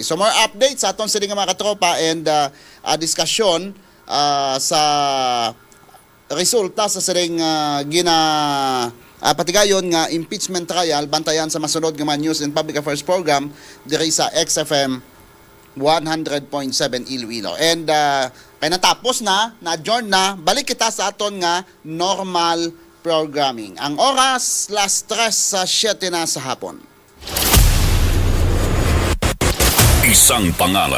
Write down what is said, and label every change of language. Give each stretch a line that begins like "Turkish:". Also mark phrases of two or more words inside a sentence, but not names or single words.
Hiligaynon: So more updates sa aton sila nga mga katropa and diskusyon sa resulta sa siling patigayon nga impeachment trial bantayan sa masunod nga mga News and Public Affairs Program diri sa XFM 100.7 Iloilo. And kaya natapos na-adjourn na, balik kita sa aton nga
English: normal programming.
Hiligaynon: Ang oras, last 3 sa 7 na sa hapon.
Filipino: Isang pangalan.